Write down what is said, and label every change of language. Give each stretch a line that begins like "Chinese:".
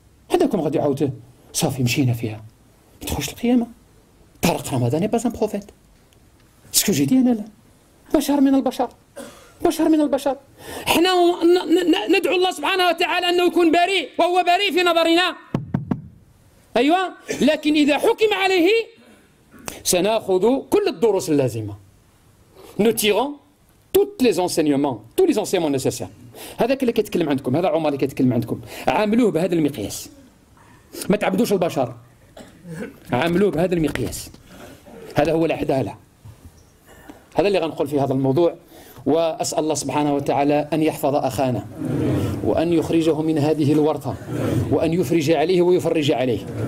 Arabic: هذاكم غادي يعاود صافي مشينا فيها. ما تدخلش القيامة.
French: طارق رمضان n'est pas un prophète. Ce que j'ai dit
Arabic: أنا لا. بشر من البشر. بشر من البشر. احنا ندعو الله سبحانه وتعالى أنه يكون بريء، وهو بريء في نظرنا. أيوة، لكن إذا حكم عليه سنأخذ كل الدروس اللازمة.
French: Nous tirons tous les enseignements nécessaires.
Arabic: هذاك اللي كيتكلم عندكم، هذا عمر اللي كيتكلم عندكم، عاملوه بهذا المقياس. ما تعبدوش البشر، عاملوه بهذا المقياس. هذا هو العدالة. هذا اللي غنقول في هذا الموضوع. وأسأل الله سبحانه وتعالى أن يحفظ أخانا، وأن يخرجه من هذه الورطة، وأن يفرج عليه ويفرج عليه.